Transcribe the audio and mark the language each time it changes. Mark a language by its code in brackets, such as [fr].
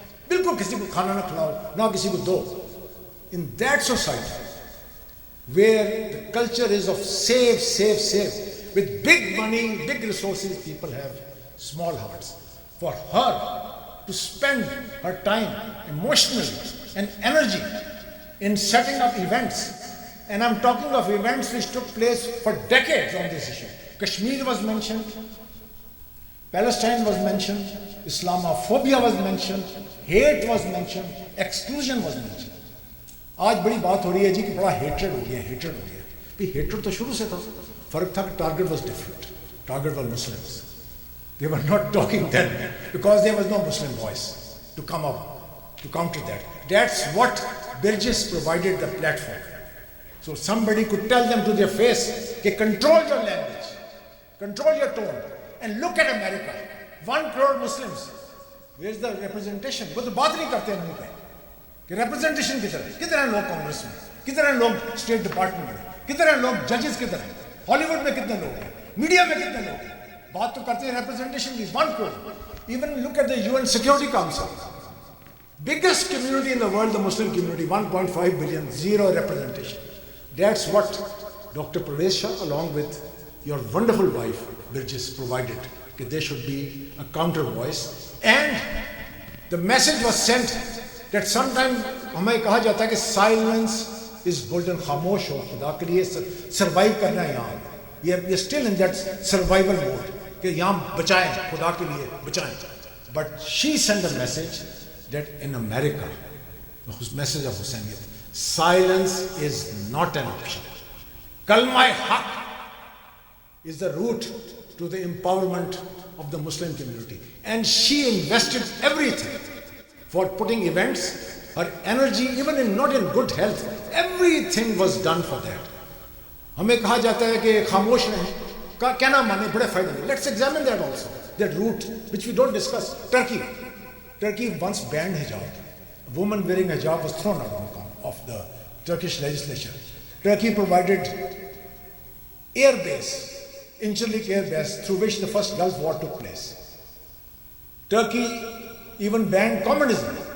[hi] बिल्कुल किसी को खाना ना खिलाओ, ना किसी को दो. [en] In that society, where the culture is of save, with big money, big resources, people have small hearts. For her to spend her time emotionally and energy in setting up events, and I'm talking of events which took place for decades on this issue. Kashmir was mentioned, Palestine was mentioned, Islamophobia was mentioned, hate was mentioned, exclusion was mentioned. [hi] आज बड़ी बात हो रही है जी कि बड़ा hatred हो गया भाई हेट्रेड तो शुरू से था फर्क था कि target was different target was Muslims [en] they were not talking then because there was no Muslim voice to come up to counter that's what Birjes provided the platform. So somebody could tell them to their face कि control your language, control your tone, and look at America, 1 crore Muslims, where's the representation? [hi] वो तो बात नहीं करते मुंह पे कि representation किधर हैं लोग कांग्रेस में, किधर हैं लोग स्टेट डिपार्टमेंट में, किधर हैं लोग जजेस, किधर हैं हॉलीवुड में, कितने लोग हैं मीडिया में, कितने लोग हैं. बात तो करते हैं representation की 1 crore. [en] Even look at the UN Security Council, biggest community in the world, the Muslim community, 1.5 billion, zero representation. That's what Dr. Parvez Shah, along with your wonderful wife Birjes, provided, that there should be a counter voice. And the message was sent that sometimes [hi] हमें कहा जाता है कि [en] silence is golden, [hi] खामोश हो खुदा के लिए survive करना है यहाँ. [en] We are still in that survival mode कि [hi] यहाँ बचाएं, खुदा के लिए बचाएं. [en] But she sent a message that in America, the message of Hussainiyat, silence is not an option. Kalma Haq is the route to the empowerment of the Muslim community. And she invested everything for putting events, her energy, even in not in good health, everything was done for that. [hi] हमें कहा जाता है कि खामोश रहें, क्या ना माने बड़े फायदे हैं. [en] Let's examine that also, that route which we don't discuss. Turkey once banned hijab. A woman wearing hijab was thrown out of the Turkish legislature. Turkey provided air base Incirlik Air Base through which the first Gulf War took place. Turkey even banned communism.